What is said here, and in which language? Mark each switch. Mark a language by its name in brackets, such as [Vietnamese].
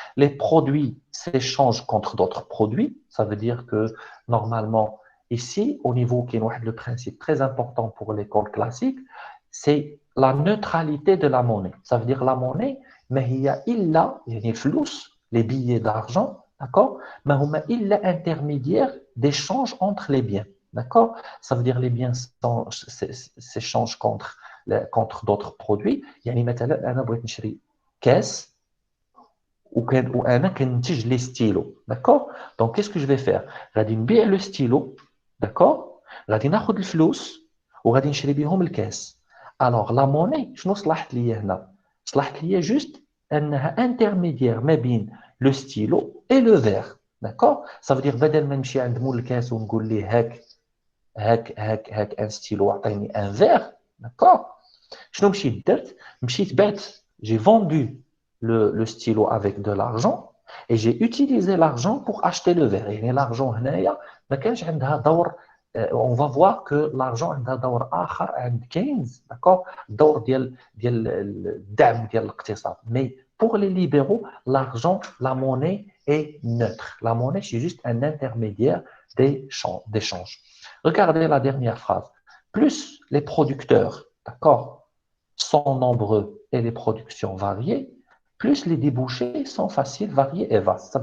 [French] Les produits s'échangent contre d'autres produits. Ça veut dire que normalement, ici, au niveau qui est le principe très important pour l'école classique, c'est la neutralité de la monnaie. Ça veut dire la monnaie, mais il y a les flous, les billets d'argent, d'accord? Mais il y a intermédiaire d'échange entre les biens. D'accord? Ça veut dire les biens s'échangent contre d'autres produits. [Arabic] يعني مثلا أنا بغيت نشري كاس وأنا كننتج لي ستيلو. [French] D'accord? Donc qu'est-ce que je vais faire? [Arabic] غادي نبيع لو ستيلو. D'accord? غادي ناخذ الفلوس وغادي نشري بهم الكاس. [French] Alors la monnaie [Arabic] شنو صلحت لي هنا؟ صلحت لي juste انها انترميديير ما بين لو ستيلو [French] et le verre. D'accord? Ça veut dire [Arabic] بدل ما نمشي عند مول الكاس ونقول ليه هاك ان ستيلو عطيني ان فير. [French] D'accord? [Arabic] شنو مشيت درت؟ مشيت بعت [French] j'ai vendu le stylo avec de l'argent et j'ai utilisé l'argent pour acheter le verre. [Arabic] يعني l'argent هنايا ما كانش عندها دور. [French] On va voir que l'argent [Arabic] عندها دور آخر عند كينز. [French] D'accord? [Arabic] الدور ديال الدعم ديال الاقتصاد. [French] Mais pour les libéraux, l'argent, la monnaie est neutre. La monnaie, c'est juste un intermédiaire d'échange. Regardez la dernière phrase. Plus les producteurs, d'accord, sont nombreux et les productions variées, plus les débouchés sont faciles, variés et vastes.